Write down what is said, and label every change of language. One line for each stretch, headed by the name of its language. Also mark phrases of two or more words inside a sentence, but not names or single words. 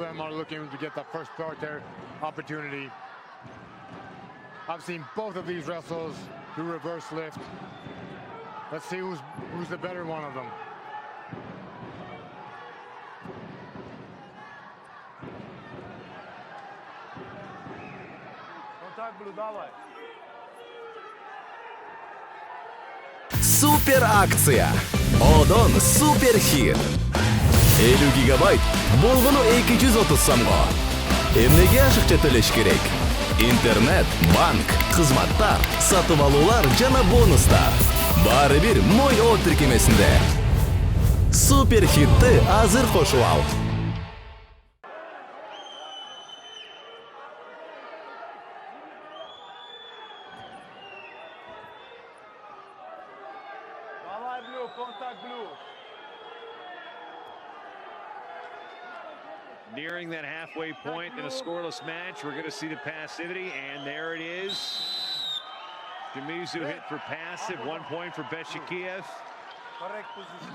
English: of them are looking to get that first parterre opportunity. I've seen both of these wrestlers do reverse lift. Let's see who's the better one of them. Contact, blue,
Russian: давай.
Kyrgyz: Супер акция. Одон супер хит. 50 гигабайт болгону 230 сомго. Эмнеге ашыкча төлөш керек? Интернет, банк, кызматтар, сатып алуулар жана бонустар. Баары бир Мой О тиркемесинде. Супер хитти азыр кошуп ал.
Russian: Давай,
English: blue, contact, blue. Nearing that halfway point in a scoreless match, we're going to see the passivity, and there it is. Shimizu hit for passive, 1 point for Beyshekiev. Correct position.